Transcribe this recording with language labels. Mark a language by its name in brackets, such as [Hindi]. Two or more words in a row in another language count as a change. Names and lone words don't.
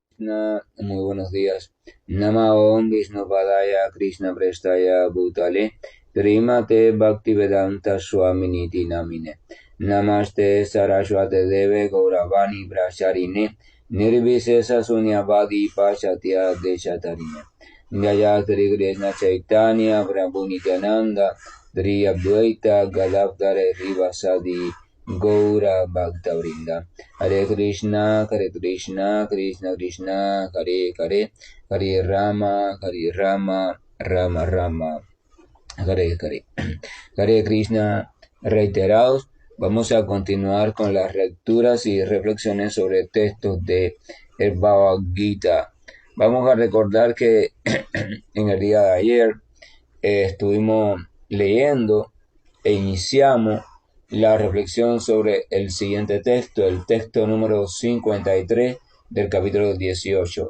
[Spanish] Krishna, muy buenos días. [Sanskrit] Nama Om Vishnupadaya Krishna Prestaya Bhutale Srimate Bhaktivedanta Swaminiti Namine Namaste Saraswate Deve Gauravani Bracharine Nirvisesa Sunyavadi Pashatya Deshatarine Jaya Sri Krishna Chaitanya Prabhu Nityananda Sri Advaita Gadadhara Rivasadi Gaura Bhakta Vrinda Hare Krishna, Krishna Krishna, Hare Hare, Hare Rama, Rama Rama, Hare Hare. Hare Krishna, [Spanish] reiterados, vamos a continuar con las lecturas y reflexiones sobre textos de el Bhagavad Gita. Vamos a recordar que en el día de ayer estuvimos leyendo e iniciamos la reflexión sobre el siguiente texto, el texto número 53 del capítulo 18.